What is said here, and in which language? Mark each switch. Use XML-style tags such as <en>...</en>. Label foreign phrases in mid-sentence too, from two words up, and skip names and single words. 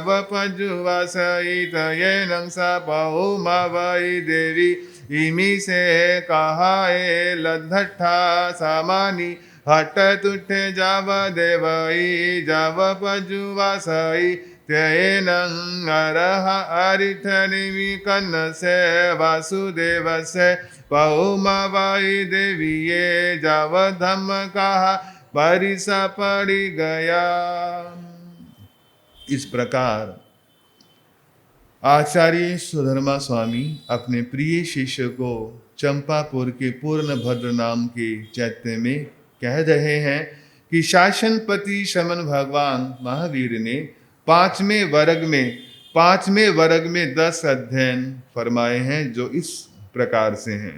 <pra>पजुवासई तयेनं सा पहुमावाई देवी इमी से कहाए लद्धठा सामानी हट तुठे जाव देवई जाव पजुवासई त्येनं अरह अरिठनिवि कन्नसे वासुदेवसे पहुमावाई देवीये जाव धम्म कहा परिसा पड़ी गया।</pra> <hi>इस प्रकार आचार्य सुधर्मा स्वामी अपने प्रिय शिष्य को चंपापुर के पूर्ण भद्र नाम के चैत्य में कह रहे हैं कि शासनपति श्रमण भगवान महावीर ने 5वें वर्ग में 10 अध्ययन फरमाए हैं, जो इस प्रकार से हैं।</hi>